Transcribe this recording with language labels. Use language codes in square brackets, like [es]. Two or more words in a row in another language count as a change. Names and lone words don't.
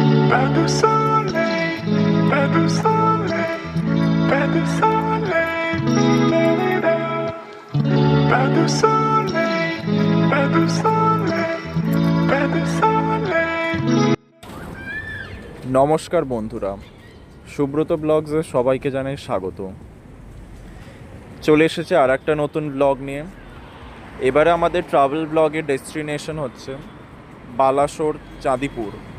[fr] Pas de soleil, pas de soleil, pas de soleil, la-la-la. Pas de soleil, pas de soleil, pas de soleil. [bn] নমস্কার বন্ধুরা, সুব্রত ব্লগসে সবাইকে জানাই স্বাগত। চলে এসেছে আর একটা নতুন ব্লগ নিয়ে। এবারে আমাদের [en] travel blog destination [bn] হচ্ছে বালাসোর, চাঁদিপুর।